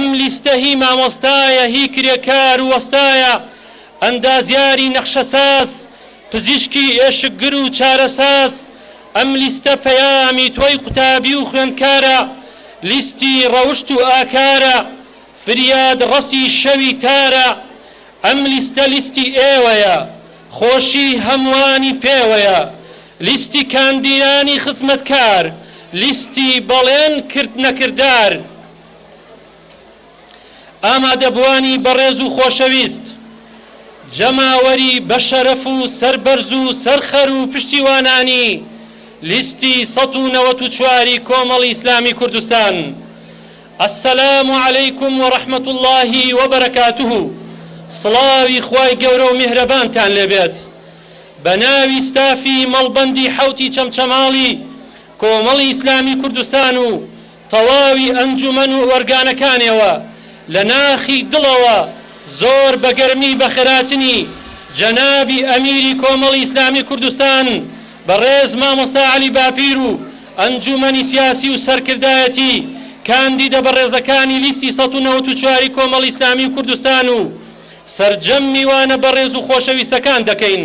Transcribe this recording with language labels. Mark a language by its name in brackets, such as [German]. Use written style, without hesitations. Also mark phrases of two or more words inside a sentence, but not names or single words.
[Central Kurdish] لیستە هی مامۆستایە، هی کرێکار و وەستایە، ئەندازیاری نەخشەساز، پزیشکی ئێشکگر و چارەساز، ئەم لیستە پەیامی تۆی قوتابی و خوێندکارە، لیستی ڕەوشت و ئاکارە، فریاد ڕەسی شەوی تارە، ئەم لیستە لیستی ئێوەیە، خۆشی هەموانی پێوەیە، لیستی کاندیدانی خزمەتکار، لیستی بەڵێن کرد نەکردار، ئامادەبوانی بەڕێز و خۆشەویست، جەماوەری بە شەرەف و سەربەرز و سەرخەر و پشتیوانانی لیستی 194 کۆمەڵی ئیسلامی کوردستان. [Arabic] السلام عليكم ورحمة الله وبركاته. [Central Kurdish] سڵاوی خوای گەورە و میهرەبانتان لێبێت. بە ناوی ستافی مەڵبەندی حەوتی چەمچەماڵی کۆمەڵی ئیسلامی کوردستان و تەواوی ئەنجومەن و وەرگانەکانیەوە لە ناخی دڵەوە زۆر بەگەرمی بەخێراتنی جەنابی ئەمیری کۆمەڵی ئیسلامی کوردستان بەڕێز مامۆستا عەلی باپیر و ئەنجومەنی سیاسی و سەرکردایەتی کاندیدە بەڕێزەکانی لیستی ١٩٤ کۆمەڵی ئیسلامی کوردستان و سەرجەم میوانە بەڕێز و خۆشەویستەکان دەکەین.